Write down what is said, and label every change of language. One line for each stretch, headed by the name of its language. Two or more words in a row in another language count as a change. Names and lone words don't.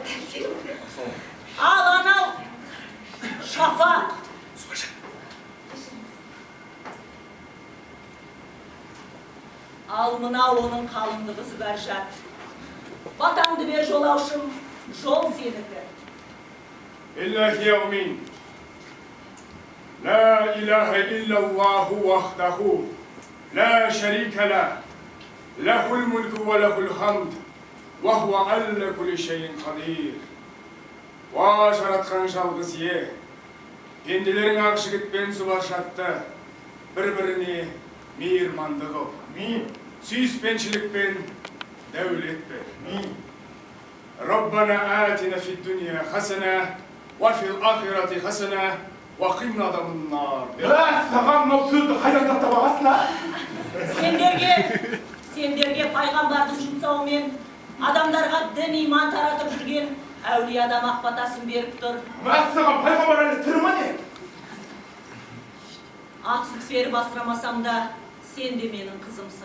Kazakh: Ал анау Шапақ. Ал мынау оның қалыңды қызы Бәржат. Батаңды бер жолаушым, жол сенікі. Иллахи яумин.
Arabic: لا إله إلا الله وحده لا شريك له له الملك وله الحمد وهو على كل شيء قدير.
Kazakh: Жаратқан жалғыз ие, пенделерің ақ жігітпен сұлашатты, бір-біріне мейірманды қыл. Сүйіспеншілікпен дәулет бер.
Arabic: ربنا آتنا في الدنيا حسنة وفي الآخرة حسنة وقنا عذاب النار.
Kazakh: Саған мынау сөзді қайдан тақтап аласың, а? Сендерге пайғамбардың жұмсауымен адамдарға дін иман таратып жүрген әулие адам ақ батасын беріп тұр. Саған пайғамбар әлі тірі ме не? Ақ сүт беріп асырамасам да, сен де менің қызымсың.